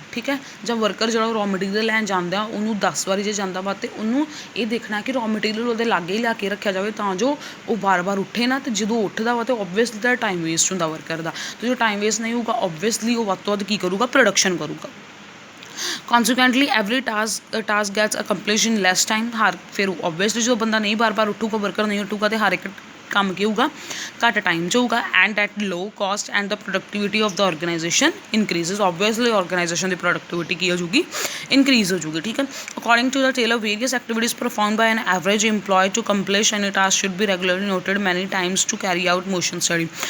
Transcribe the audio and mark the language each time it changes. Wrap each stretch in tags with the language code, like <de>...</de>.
<pa>ਠੀਕ ਹੈ, ਜਾਂ ਵਰਕਰ ਜਿਹੜਾ ਰॉ ਮਟੀਰੀਅਲ ਲੈਣ ਜਾਂਦਾ ਉਹਨੂੰ 10 ਵਾਰੀ ਜੇ ਜਾਂਦਾ ਵਾ ਅਤੇ ਉਹਨੂੰ ਇਹ ਦੇਖਣਾ ਕਿ ਰॉ ਮਟੀਰੀਅਲ ਉਹਦੇ ਲਾਗੇ ਹੀ ਲਿਆ ਕੇ ਰੱਖਿਆ ਜਾਵੇ ਤਾਂ ਜੋ ਉਹ ਵਾਰ ਉੱਠੇ ਨਾ, ਅਤੇ ਜਦੋਂ ਉੱਠਦਾ ਵਾ ਤਾਂ ਓਬਵੀਅਸਲੀ ਦਾ ਟਾਈਮ ਵੇਸਟ ਹੁੰਦਾ ਵਰਕਰ ਦਾ, ਅਤੇ ਜੋ ਟਾਈਮ ਵੇਸਟ ਨਹੀਂ ਹੋਊਗਾ ਓਬਵੀਅਸਲੀ ਉਹ ਵੱਧ ਤੋਂ ਵੱਧ ਕੀ ਕਰੂਗਾ, ਪ੍ਰੋਡਕਸ਼ਨ ਕਰੂਗਾ।</pa> <en>Consequently every task gets accomplished in less time।</en> <pa>ਫਿਰ ਓਬਵੀਅਸਲੀ ਜਦੋਂ ਬੰਦਾ ਨਹੀਂ ਬਾਰ ਉੱਠੂਗਾ, ਵਰਕਰ ਨਹੀਂ ਉੱਠੂਗਾ, ਅਤੇ ਹਰ ਇੱਕ ਕੰਮ ਕੀ ਹੋਊਗਾ, ਘੱਟ ਟਾਈਮ 'ਚ ਹੋਊਗਾ।</pa> <en>And at low cost and the productivity of the organisation increases.</en> <pa>Obviously organisation ਦੀ productivity ਕੀ ਹੋ ਜੂਗੀ, ਇਨਕਰੀਜ਼ ਹੋ ਜੂਗੀ।</pa> <en>ਠੀਕ ਹੈ, according to the Taylor various activities perform by an average employee to accomplish any task should be regularly noted many times to carry out motion study.</en>